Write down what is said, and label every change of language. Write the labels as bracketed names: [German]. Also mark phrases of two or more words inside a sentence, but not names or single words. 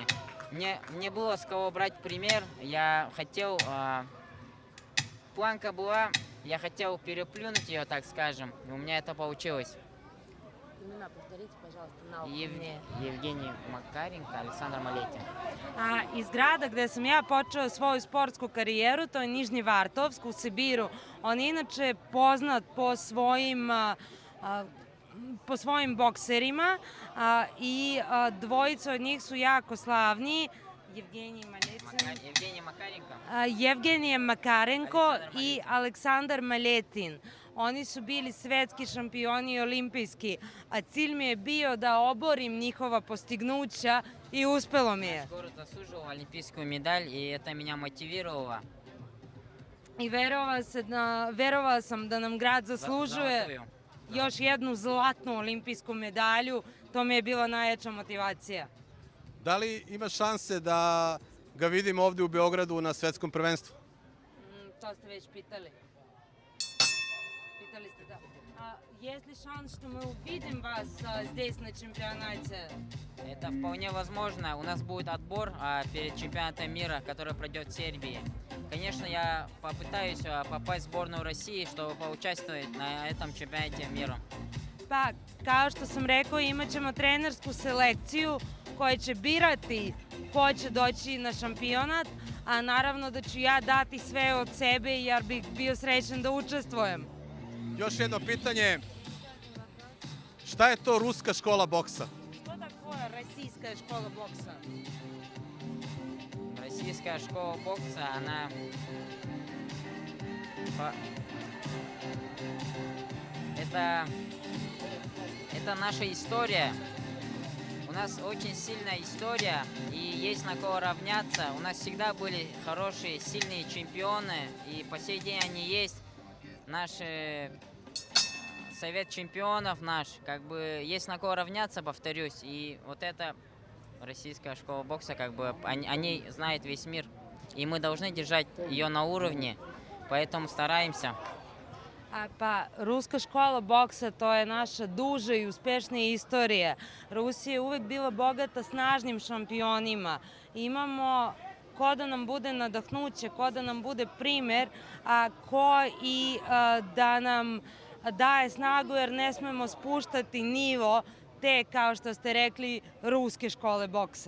[Russian] Мне было с кого брать пример. Я хотел... Планка была, я хотел переплюнуть ее, так скажем. И у меня это получилось. Имена повторите, пожалуйста, на мне. Евгений Макаренко, Александр Малетин. [Serbian] Iz grada gde sam ja počeo svoju sportsku karijeru, to je Nižnji Vartovsk u Sibiru. On je inače poznat po svojim bokserima i dvojica od njih su jako slavni. [Russian] Евгений Макаренко и Александр Малетин. [Serbian] Oni su bili svetski šampioni i olimpijski, a cilj mi je bio da oborim njihova postignuća i uspelo mi je. [Russian] Город заслужил олимпийскую медаль, и это меня мотивировало. [Serbian] I verovala sam da nam grad zaslužuje još jednu zlatnu olimpijsku medalju. To mi je bila najjača motivacija. Da li ima šanse da ga vidimo ovdje u Beogradu na svetskom prvenstvu? To ste već pitali. Pitali ste da. [Russian] Есть ли шанс, что мы увидим вас здесь на чемпионате? Это вполне возможно. У нас будет отбор перед чемпионатом мира, который пройдет в Сербии. Конечно, я попытаюсь попасть в сборную России, чтобы поучаствовать на этом чемпионате мира. [Serbian] Pa, kao što sam rekao, imat ćemo trenersku selekciju koja će birati ko će doći na šampionat, a naravno da ću ja dati sve od sebe jer bih bio srećan da učestvujem. Još jedno pitanje. Šta je to ruska škola boksa? [Russian] Što такое российская школа бокса? Российская школа бокса, она... Это наша история. У нас очень сильная история, и есть на кого равняться. У нас всегда были хорошие, сильные чемпионы, и по сей день они есть. Наши совет чемпионов наш, как бы есть на кого равняться, повторюсь, и вот это российская школа бокса, как бы они знает весь мир, и мы должны держать ее на уровне, поэтому стараемся. [Serbian] Pa, Ruska škola boksa, to je naša duža i uspešnija istorija. Rusija je uvek bila bogata snažnim šampionima. Imamo ko da nam bude nadahnuće, ko da nam bude primer, a ko i da nam daje snagu, jer ne smemo spuštati nivo te, kao što ste rekli, ruske škole boksa.